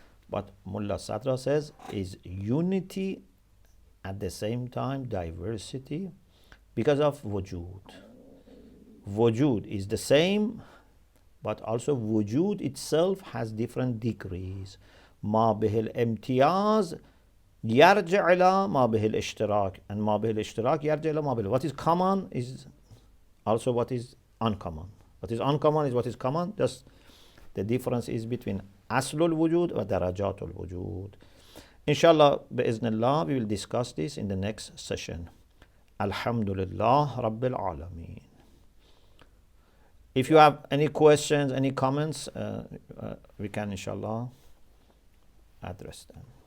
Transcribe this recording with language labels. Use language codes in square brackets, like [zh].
[en] But Mulla Sadra says is unity at the same time diversity because of wujud. Wujud is the same, but also wujud itself has different degrees. [ar] ما به الامتياز يرجع إلى ما به الاشتراك, and ما به الاشتراك يرجع إلى ما به. [en] What is common is also what is uncommon. What is uncommon is what is common. Just the difference is between aslul wujud and darajatul wujud. Inshallah, bi'iznillah, we will discuss this in the next session. Alhamdulillah Rabbil Alameen. If you have any questions, any comments, we can inshallah address them.